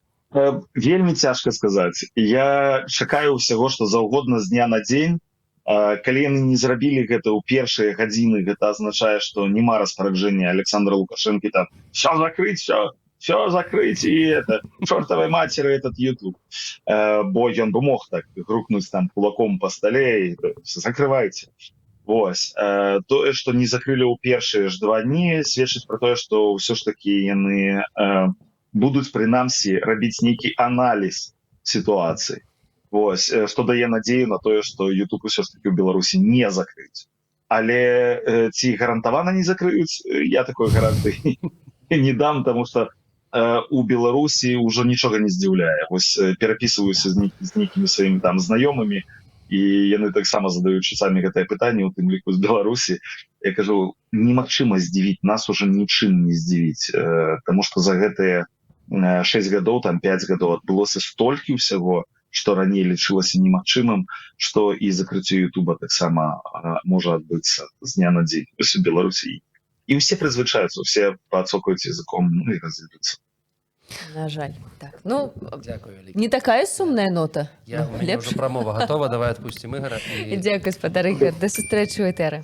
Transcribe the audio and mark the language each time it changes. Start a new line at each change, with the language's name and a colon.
Belarusian: Вельмі цяжка сказаць. Я чакаю ўсяго, што заўгодна з дня на дзень. Калі яны не зрабілі гэта ў першыя гадзіны, гэта азначае, што няма распараджэння Александра Лукашэнкі там
Russian: «Всё закрыть, всё закрыть, і это, чортовой матери этот YouTube».
Belarusian: Бо ён бы мог так грукнуць там кулаком
Russian: по столе
Belarusian: і
Russian: «Закрывайте».
Belarusian: Вось. Тое, што не закрылі ў першыя ж 2 дні, сведчыць пра тое, што ўсё ж такі яны будуць, прынамсі, рабіць нейкі аналіз сітуацыі. Вось, што дае надзею на тое, што YouTube усё ж такі ў Беларусі не закрыюць. Але ці гарантавана не закрыюць, я такой гарантыі не дам, таму што у Беларусі ўжо нічога не здзіўляе. Вось перапісваюся з нейкімі сваімі там знаёмымі, і яны таксама задаюць часамі гэтае пытанне, у тым ліку з Беларусі. Я кажу, немагчыма здзівіць, нас уже нічым не здзівіць, таму што за гэтыя 6 гадоў, там 5 гадоў адбылося столькі ўсяго, што раней лічылася немагчымым, што і закрыццё Ютуба таксама можа адбыцца з дня на дзень у Беларусі. І ўсе прызвычаюцца, усе пацокаюць языком, ну і разыдуцца. На жаль. Так, ну,
Ukrainian: Дякую,
Belarusian: Вялікі. не такая сумная нота.
Russian: Я, у меня уже промова готова, давай отпустим Игоря.
Ukrainian: Дякую,
Belarusian: спадар Ігор. До сустрэчы ў этэры.